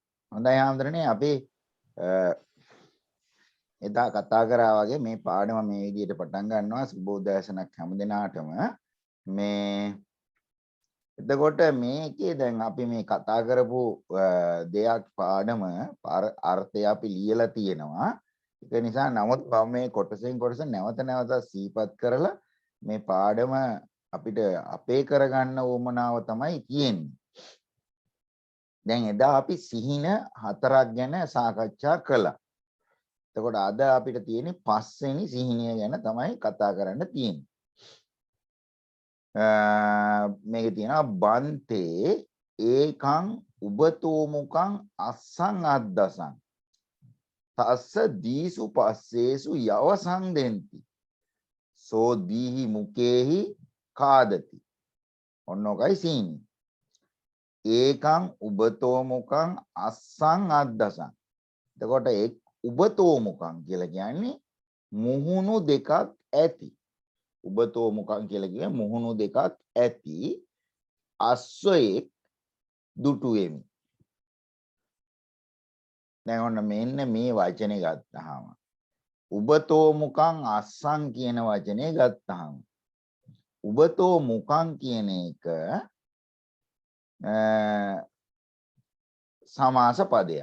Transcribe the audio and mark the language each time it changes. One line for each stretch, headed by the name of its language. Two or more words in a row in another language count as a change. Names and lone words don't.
Sinhala: හොඳයි හාමුදුරනේ අපි එදා කතා කරා වගේ මේ පාඩම මේ විදිහට පටන් ගන්නවා සුබෝදෑසනක් හැම දිනාටම මේ එතකොට මේකේ දැන් අපි මේ කතා කරපු දෙයක් පාඩම අර්ථය අපි ලියලා තියෙනවා ඒක නිසා නමුත් මම මේ කොටසෙන් කොටස නැවත නැවත සිහිපත් කරලා මේ පාඩම අපිට අපේ කරගන්න උවමනාව තමයි තියෙන්නේ. දැන් එදා අපි සිහින හතරක් ගැන සාකච්ඡා කළා. එතකොට අද අපිට තියෙන්නේ පස්වෙනි සිහිනය ගැන තමයි කතා කරන්න තියෙන්නේ. මේකේ තියෙනවා
Pali: බන්තේ ඒකං උබතෝ මුකං අස්සං අද්දසං තස්ස දීසු පස්සේසු යවසං දෙන්ති සෝ දීහි මුකේහි කාදති.
Sinhala: ඔන්නෝකයි සිහිනය.
Pali: ඒකං උබතෝ මුකං අස්සං අද්දසං.
Sinhala: එතකොට
Pali: උබතෝ මුකං
Sinhala: කියලා කියන්නේ මුහුණු දෙකක් ඇති.
Pali: උබතෝ මුකං
Sinhala: කියලා කියන්නේ මුහුණු දෙකක් ඇති අස්සයෙක් දුටුවෙමි. දැන් ඔන්න මෙන්න මේ වචනේ ගත්තාම
Pali: උබතෝ මුකං අස්සං
Sinhala: කියන වචනේ ගත්තාම
Pali: උබතෝ මුකං
Sinhala: කියන එක සමාස පදයක්.